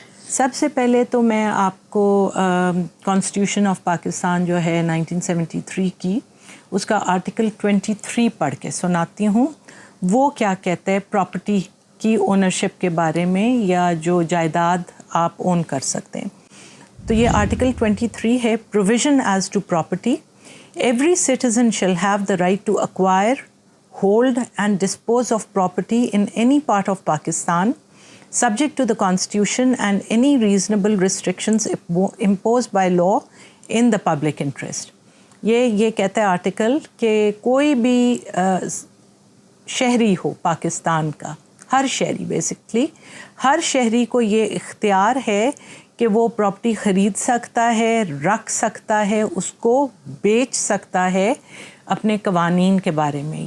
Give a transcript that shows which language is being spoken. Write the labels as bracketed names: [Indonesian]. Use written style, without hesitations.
[Hindi] सबसे पहले तो मैं आपको कॉन्स्टिट्यूशन ऑफ पाकिस्तान जो है 1973 की, उसका आर्टिकल 23 पढ़ के सुनाती हूँ। वो क्या कहता है प्रॉपर्टी की ओनरशिप के बारे में या जो जायदाद आप ओन कर सकते हैं। तो ये आर्टिकल 23 है, provision as to property. [English] Every citizen shall have the right to acquire, hold and dispose of property in any part of Pakistan, subject to the Constitution and any reasonable restrictions imposed by law in the public interest. [Hindi] ये कहता है article कि कोई भी शहरी हो पाकिस्तान का, हर शहरी बेसिकली, हर शहरी को ये इख्तियार है कि वो प्रॉपर्टी ख़रीद सकता है, रख सकता है, उसको बेच सकता है अपने कवानीन के बारे में।